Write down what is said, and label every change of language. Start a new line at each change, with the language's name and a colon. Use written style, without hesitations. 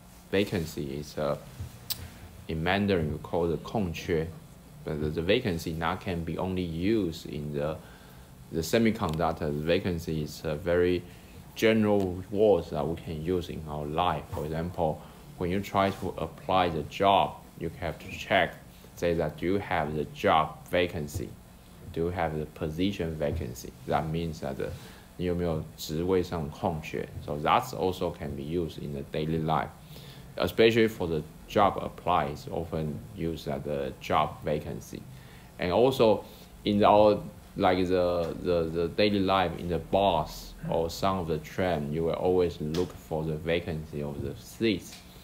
English: Vacancy is in Mandarin we call the 空缺, but the vacancy not can be only used in the semiconductor. The vacancy is a very general words that we can use in our life. For example, when you try to apply the job, you have to check, say that do you have the job vacancy, do you have the position vacancy. That means that
Chinese: 你有没有职位上空缺.
English: So that's also can be used in the daily life, especially for the job apply is often used as the job vacancy. And also in our like the daily life in the bus or some of the train, you will always look for the vacancy of the seats.